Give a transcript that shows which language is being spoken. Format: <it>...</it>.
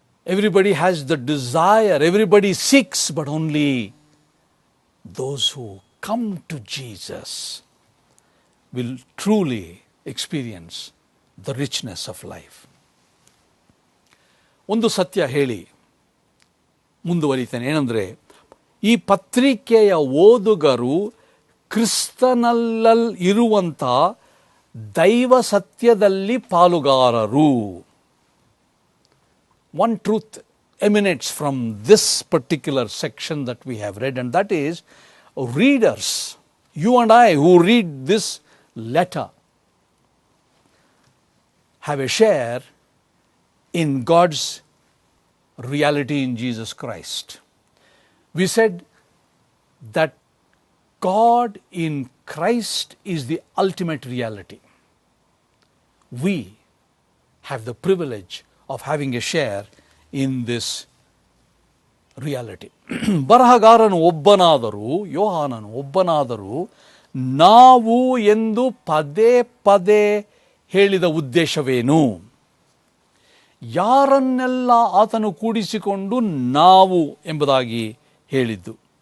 <en>Everybody has the desire, everybody seeks, but only those who come to Jesus will truly experience the richness of life.</en> <kn>ಒಂದು ಸತ್ಯ ಹೇಳಿ ಮುಂದುವರಿತೇನೆ. ಏನಂದರೆ, ಈ ಪತ್ರಿಕೆಯ ಓದುಗರು ಕ್ರಿಸ್ತನಲ್ಲಿ ಇರುವಂಥ ದೈವ ಸತ್ಯದಲ್ಲಿ ಪಾಲುಗಾರರು.</kn> <en>One truth emanates from this particular section that we have read, and that is readers, you and I who read this letter, have a share in God's reality in Jesus Christ. We said that God in Christ is the ultimate reality. We have the privilege of having a share in this reality.</en> <kn>ಬರಹಗಾರನು ಒಬ್ಬನಾದರೂ, ಯೋಹಾನನು ಒಬ್ಬನಾದರೂ, ನಾವು ಎಂದು ಪದೇ ಪದೇ ಹೇಳಿದ ಉದ್ದೇಶವೇನು? ಯಾರನ್ನೆಲ್ಲ ಆತನು ಕೂಡಿಸಿಕೊಂಡು ನಾವು ಎಂಬುದಾಗಿ ಹೇಳಿದ್ದು?</kn>